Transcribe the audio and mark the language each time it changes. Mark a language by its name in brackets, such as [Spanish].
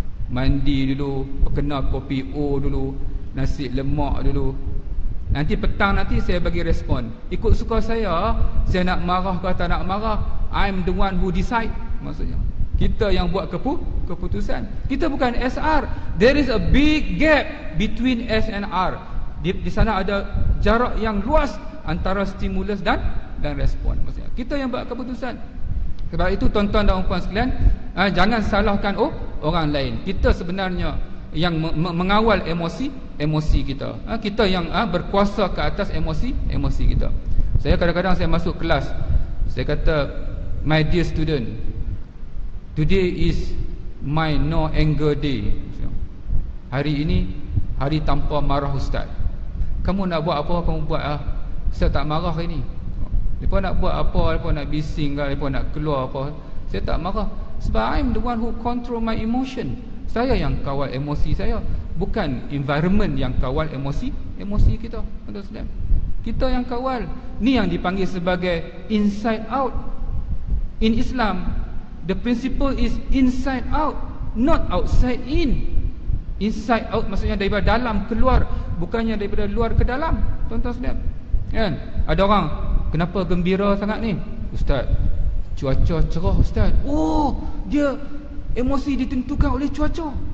[Malay] Mandi dulu, perkena kopi O dulu, nasi lemak dulu. Nanti petang nanti saya bagi respon. Ikut suka saya nak marah ke tak nak marah. [English] I'm the one who decide. [Malay] Maksudnya kita yang buat keputusan. Kita bukan SR. [English] There is a big gap between S and R. [Malay] Di sana ada jarak yang luas antara stimulus dan respon. Maksudnya kita yang buat keputusan. Sebab itu tuan-tuan dan puan sekalian, jangan salahkan orang lain. Kita sebenarnya yang mengawal emosi kita. Kita yang berkuasa ke atas emosi kita. Saya kadang-kadang saya masuk kelas, saya kata, [English] my dear student, today is my no anger day. [Malay] Hari ini hari tanpa marah ustaz. Kamu nak buat apa kamu buat saya tak marah hari ni. Mereka nak buat apa, mereka nak bising ke, mereka nak keluar apa, saya tak marah. Sebab [English] I'm the one who control my emotion. [Malay] Saya yang kawal emosi saya, bukan environment yang kawal emosi kita. Kita yang kawal. Ni yang dipanggil sebagai inside out. [English] In Islam, the principle is inside out, not outside in. [Malay] Inside out maksudnya daripada dalam keluar, bukannya daripada luar ke dalam. Tuan-tuan sekalian, Kan? Ada orang, kenapa gembira sangat ni? Ustaz, cuaca cerah Ustaz. Oh, dia emosi ditentukan oleh cuaca.